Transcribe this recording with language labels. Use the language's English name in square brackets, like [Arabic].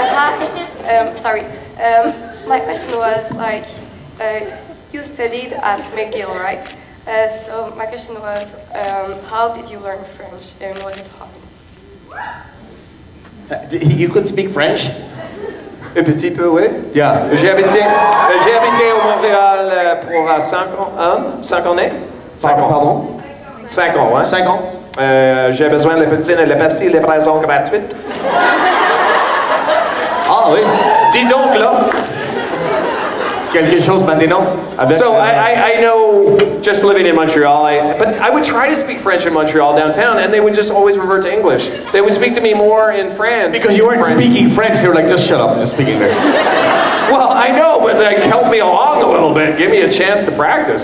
[English] Hi. Sorry. My question was like, you studied at McGill, right? So my question was, how did you learn French, and was it hard? You could speak French? [French] Un petit peu, oui. [English] Yeah. [French] J'ai habité au Montréal pour 5 ans. 5 années? 5 ans. Pardon? 5 ans, ouais. 5 ans. J'ai besoin de la poutine et la Pepsi, livraison gratuite. Ah oui. Dis donc là. Quelque chose maintenant. [English] So I know, just living in Montreal, but I would try to speak French in Montreal downtown, and they would just always revert to English. They would speak to me more in France. Because you weren't speaking French, they were like, just shut up and just speak English. Well, I know, but they helped me along a little bit, give me a chance to practice.